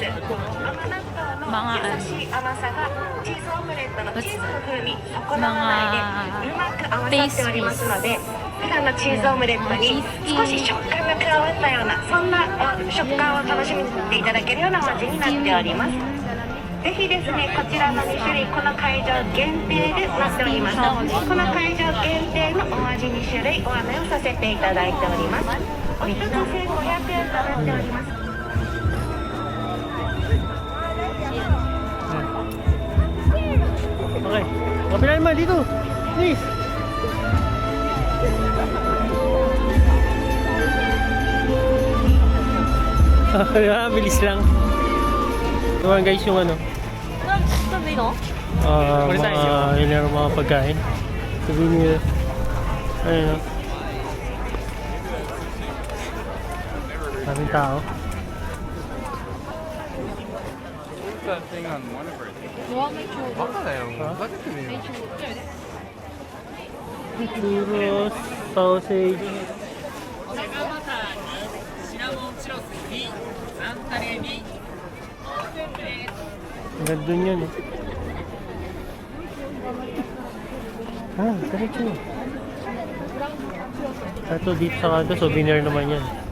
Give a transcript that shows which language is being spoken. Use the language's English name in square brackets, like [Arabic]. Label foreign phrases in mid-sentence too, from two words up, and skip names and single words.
[Japanese] 甘納豆の優しい甘さがチーズオムレットのチーズの風味、損なわないでうまく合わさっておりますので、普段のチーズオムレットに少し食感が加わったような、そんな食感を楽しみていただけるようなお味になっております。ぜひですね、こちらの2種類、この会場限定でなっております。この会場限定のお味2種類お案内をさせていただいております。お一つ1500円となっております。 [Filipino] Okay. Kapila naman dito. Please. Bilis lang. Ito guys yung ano. Mga pagkain. Sabihin nyo. Ayun o. Maraming tao. [English] That thing on one of her. [Japanese] バカだよ、もうふざけてねえよ。 [Filipino] Churros, sausage. Hanggang dun yun eh. Diretso. Ito dito sa kanto, souvenir naman yan.